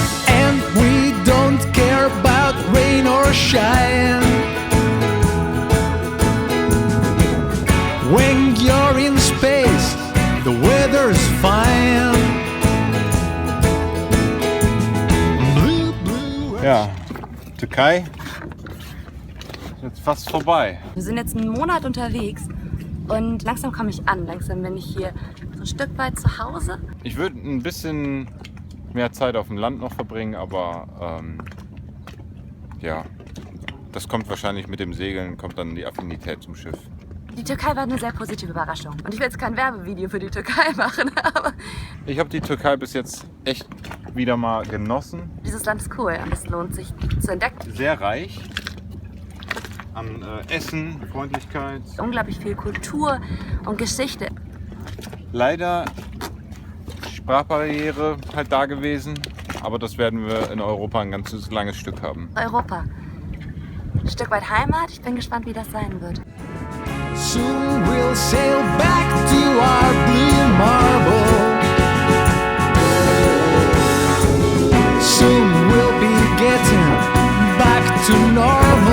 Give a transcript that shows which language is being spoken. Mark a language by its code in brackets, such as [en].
[en] And we don't care about rain or shine. When you're in space, the weather's fine. Blue, blue. [de] Ja, Türkei ist jetzt fast vorbei. Wir sind jetzt einen Monat unterwegs und langsam komme ich an. Langsam bin ich hier so ein Stück weit zu Hause. Ich würde ein bisschen mehr Zeit auf dem Land noch verbringen, aber ja, das kommt wahrscheinlich mit dem Segeln, kommt dann die Affinität zum Schiff. Die Türkei war eine sehr positive Überraschung. Und ich will jetzt kein Werbevideo für die Türkei machen, aber Ich habe die Türkei bis jetzt echt wieder mal genossen. dieses Land ist cool und es lohnt sich zu entdecken. Sehr reich. an Essen, Freundlichkeit. Unglaublich viel Kultur und Geschichte. Leider Sprachbarriere halt da gewesen, aber das werden wir in Europa ein ganzes langes Stück haben. Europa. Ein Stück weit Heimat. Ich bin gespannt, wie das sein wird. [en] Soon we'll sail back to our blue marble. Soon we'll be getting back to north.